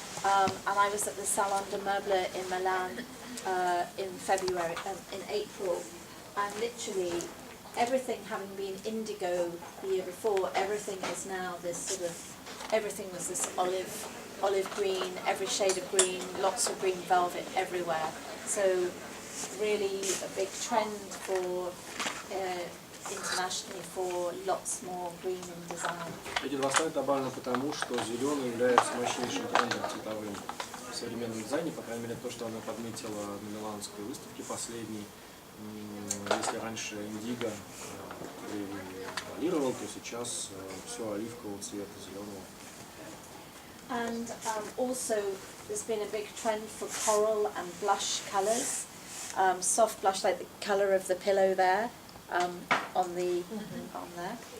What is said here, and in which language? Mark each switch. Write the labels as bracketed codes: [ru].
[en] And I was at the Salon de Meuble in Milan in April, and literally everything having been indigo the year before, everything is now this sort of, everything was this olive green, every shade of green, lots of green velvet everywhere. So really a big trend for internationally for lots more green in design. [ru] Эти два слайда добавлены потому, что зеленый является мощнейшим трендом цветовым в современном дизайне, по крайней мере то, что она подметила на миланской выставке последней. Если раньше индиго превалировал, то сейчас все оливкового цвета, зеленого. [en] And also there's been a big trend for coral and blush colours, soft blush like the colour of the pillow there, on there.